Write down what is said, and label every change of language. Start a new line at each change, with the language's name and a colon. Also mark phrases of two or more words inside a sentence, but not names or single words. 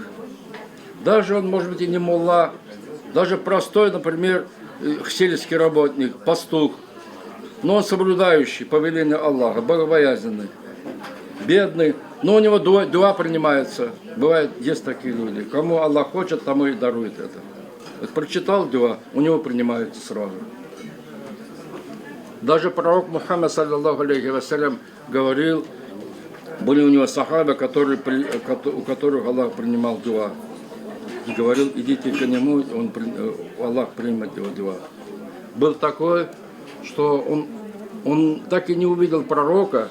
Russian: Даже он, может быть, и не мулла, даже простой, например, сельский работник, пастух, но он соблюдающий повеление Аллаха, богобоязненный, бедный, но у него дуа принимается. Бывает, есть такие люди. Кому Аллах хочет, тому и дарует это. Вот прочитал дуа, у него принимается сразу. Даже пророк Мухаммад,
Arabic: صلى الله عليه وسلم,
Russian: говорил, были у него сахабы, у которых Аллах принимал дуа. И говорил, идите к нему, Аллах примет его дуа. Был такой, что он так и не увидел пророка.